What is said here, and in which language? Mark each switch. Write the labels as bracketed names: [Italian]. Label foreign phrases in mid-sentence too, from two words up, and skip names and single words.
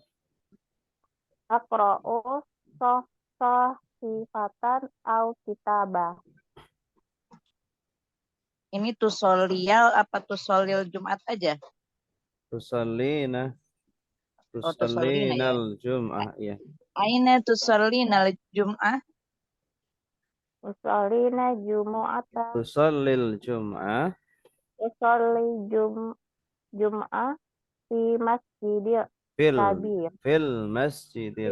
[Arabic] أقرأ صحيفة أو كتابة. [Indonesian] Ini tusoliyal apa [Arabic] تصلي الجمعة [Indonesian] aja? [Arabic] Tusallina. Oh, tusallina ya. تصلين الجمعة, ya. أين تصلين الجمعة? أصلينا جمعة. تصلي الجمعة. أصلي جمعة في المسجد الكبير. في المسجد